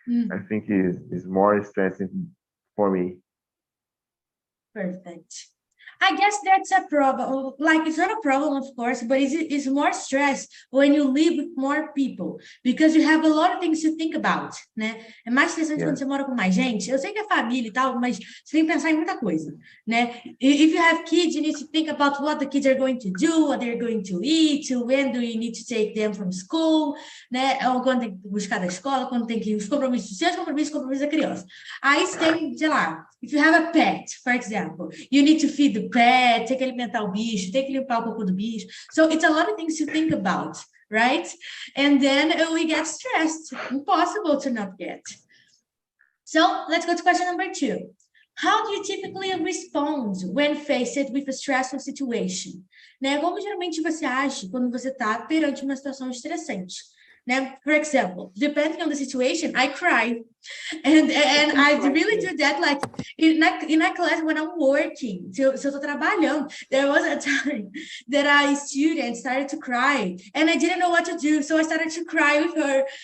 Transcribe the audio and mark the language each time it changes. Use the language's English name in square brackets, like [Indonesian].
[English] I think is more stressing for me. Perfect. I guess that's a problem. Like, it's not a problem, of course, but it's more stress when you live with more people, because you have a lot of things to think about, né? [Portuguese] É mais estressante quando você mora com mais gente. Eu sei que é família e tal, mas você tem que pensar em muita coisa, né? [English] If you have kids, you need to think about what the kids are going to do, what they're going to eat, when do you need to take them from school, né? [Portuguese] Ou quando tem que buscar da escola, quando tem que os compromissos, seus compromissos da criança. Aí você tem, sei lá, [English] if you have a pet, for example, you need to feed the pet, [Portuguese] tem que alimentar o bicho, tem que limpar o cocô do bicho. [English] So it's a lot of things to think about, right? And then we get stressed. Impossible to not get. So let's go to question number 2. How do you typically respond when faced with a stressful situation? [Portuguese] Né? Como geralmente você age quando você está perante uma situação estressante? Né? [English] For example, depending on the situation, I cry. And I really do that, like, in a class when I'm working. [Portuguese] Se eu tô trabalhando, [English] there was a time that a student started to cry, and I didn't know what to do, so I started to cry with her.